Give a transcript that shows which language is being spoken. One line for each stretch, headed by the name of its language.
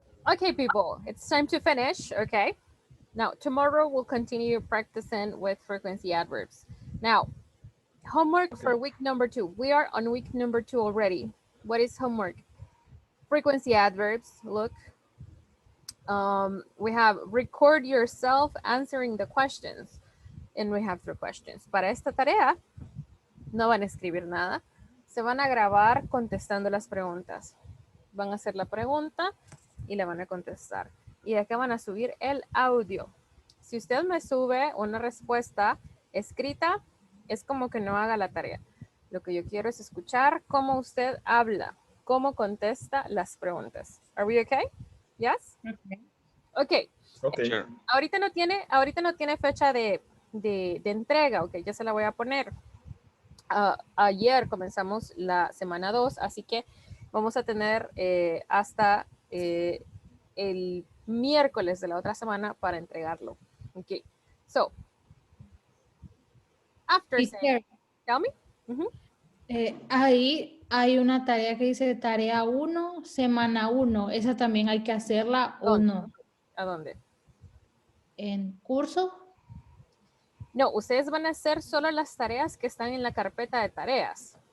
English: Okay, people, it's time to finish, okay? Now, tomorrow we'll continue practicing with frequency adverbs. Now, homework for week number 2. We are on week number 2 already. What is homework? Frequency adverbs, look. We have record yourself answering the questions. And we have 3 questions.
Spanish: Para esta tarea, no van a escribir nada. Se van a grabar contestando las preguntas. Van a hacer la pregunta y la van a contestar. Y de acá van a subir el audio. Si usted me sube una respuesta escrita, es como que no haga la tarea. Lo que yo quiero es escuchar cómo usted habla, cómo contesta las preguntas.
English: Are we okay? Yes? Okay. Okay. Sure.
Spanish: Ahorita no tiene fecha de entrega, ok, ya se la voy a poner. Ayer comenzamos la semana 2, así que vamos a tener hasta el miércoles de la otra semana para entregarlo.
English: Ok, so, after saying, tell me.
Spanish: Ahí hay una tarea que dice tarea 1, semana 1. Esa también hay que hacerla o no. ¿A dónde? ¿En curso? No, ustedes van a hacer solo las tareas que están en la carpeta de tareas.